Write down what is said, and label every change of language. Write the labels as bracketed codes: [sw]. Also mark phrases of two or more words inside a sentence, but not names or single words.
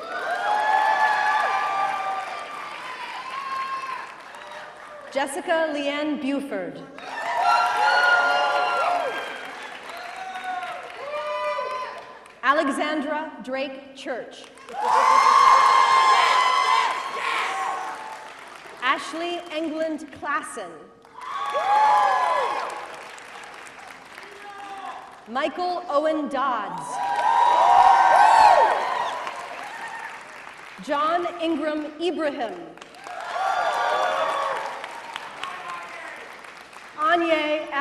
[en] Jessica Leanne Buford. Alexandra Drake Church. Ashley England Klassen. Michael Owen Dodds. John Ingram Ibrahim. Anye F.